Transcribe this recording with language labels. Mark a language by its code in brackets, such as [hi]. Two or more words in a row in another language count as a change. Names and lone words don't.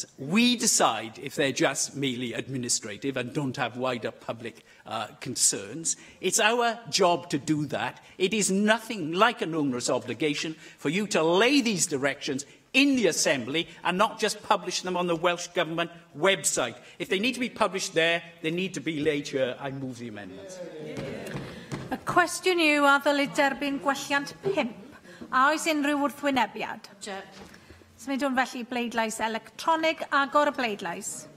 [en] We decide if they're just merely administrative and don't have wider public concerns. It's our job to do that. It is nothing like an onerous obligation for you to lay these directions in the Assembly and not just publish them on the Welsh Government website. If they need to be published there, they need to be laid here. I move the amendments. [cy] Y cwestiwn yw a ddylid derbyn gwelliant 5. A oes unrhyw wrthwynebiad? Symudwn felly bleidlais electronig, agor y bleidlais.